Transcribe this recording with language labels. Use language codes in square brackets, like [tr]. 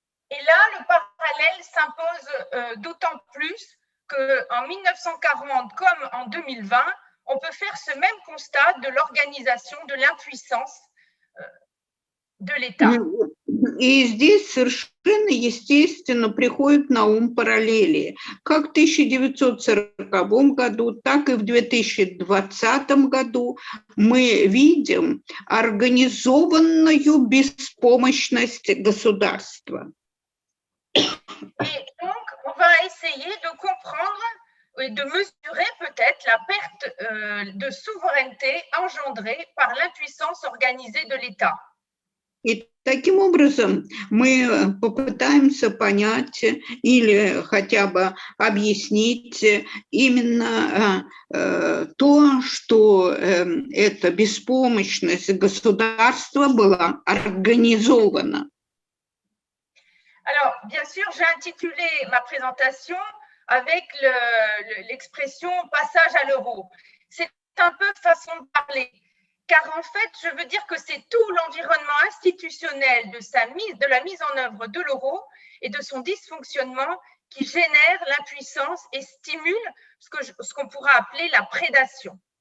[fr] Et là, le parallèle s'impose d'autant plus qu'en 1940 comme en 2020, on peut faire ce même constat de l'organisation, de l'impuissance de l'État. [ru] И здесь совершенно естественно приходят на ум параллели. Как в 1940 году, так и в 2020 году мы видим организованную беспомощность государства. [fr] Et donc, on va essayer de comprendre et de mesurer peut-être la perte de souveraineté engendrée par l'impuissance organisée de l'État. [ru] И таким образом мы попытаемся понять или хотя бы объяснить именно то, что эта беспомощность государства была организована. [fr] Alors, bien sûr, j'ai intitulé ma présentation avec l'expression passage à l'euro. C'est un peu façon de parler, car en fait, je veux dire que c'est tout l'environnement institutionnel de la mise en œuvre de l'euro et de son dysfonctionnement qui génère l'impuissance et stimule ce qu'on pourra appeler la prédation.